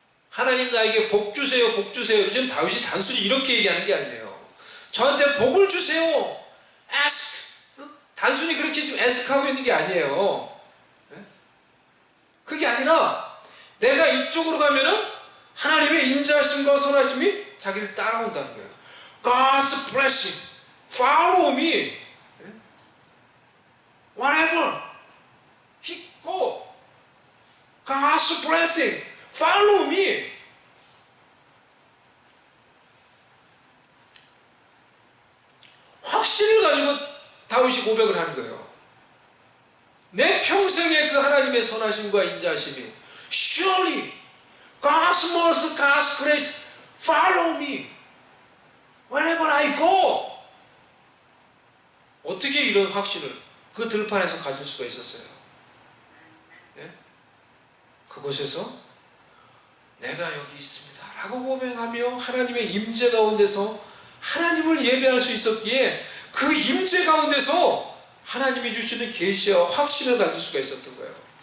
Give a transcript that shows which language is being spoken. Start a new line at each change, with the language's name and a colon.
Korean: 하나님 나에게 복 주세요, 복 주세요. 지금 다윗이 단순히 이렇게 얘기하는 게 아니에요. 저한테 복을 주세요. ask. 단순히 그렇게 지금 ask하고 있는 게 아니에요. 그게 아니라 내가 이쪽으로 가면은 하나님의 인자하심과 선하심이 자기를 따라온다는 거예요.
English: God's blessing, follow me. Whatever he go, God's blessing, follow me.
Korean: 확신을 가지고 다윗이 고백을 하는 거예요. 내 평생의 그 하나님의 선하심과 인자하심이
English: surely God's mercy, God's grace follow me wherever I go.
Korean: 어떻게 이런 확신을 그 들판에서 가질 수가 있었어요? 예? 그곳에서 내가 여기 있습니다 라고 고백하며 하나님의 임재 가운데서 하나님을 예배할 수 있었기에 그 임재 가운데서 하나님이 주시는 계시와 확신을 가질 수가 있었던 거예요.